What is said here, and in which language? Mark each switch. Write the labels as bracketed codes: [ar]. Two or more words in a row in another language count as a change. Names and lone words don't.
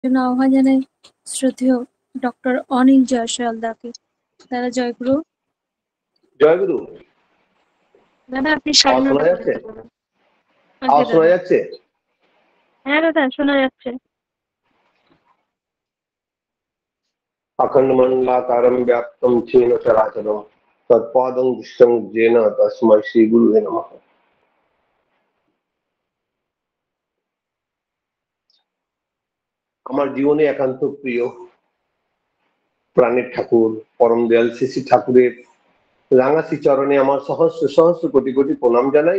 [bn] জন্য আহ্বান জানাই শ্রদ্ধেয় ডক্টর অনিল জয়সওয়ালদাকে। দাদা জয়গুরু। জয়গুরু। দাদা আপনি আওয়াজ শোনা যাচ্ছে? আওয়াজ শোনা যাচ্ছে? হ্যাঁ দাদা শোনা যাচ্ছে। [sa] अखंडमंडलाकारं व्याप्तं येन चराचरं तत्पादं दृष्टं येन तस्मै श्रीगुरुवे नमः। [bn] আমার জীবনে একান্ত প্রিয় প্রাণের ঠাকুর পরম দয়াল শ্রী শ্রী ঠাকুরের রাঙাশি চরণে আমার সহস্র সহস্র কোটি কোটি প্রণাম জানাই।